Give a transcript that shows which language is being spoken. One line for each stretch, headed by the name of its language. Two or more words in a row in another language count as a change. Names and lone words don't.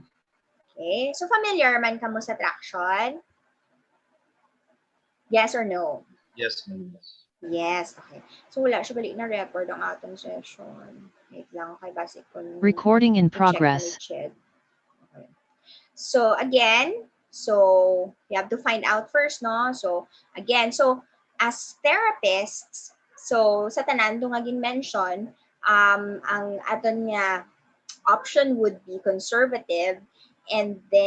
Hiligaynon: Okay, so familiar man kamo sa traction?
English: Yes or no? Yes. Yes, okay.
Hiligaynon: So wala siya balik na record ang atong session. Wait lang, okay, basic ko.
English: Recording in progress. Okay. So again, so you have to find out first, no? So again, so as therapists, so
Hiligaynon: sa tanan do nga gin-mention, ang aton nga
English: option would be conservative and then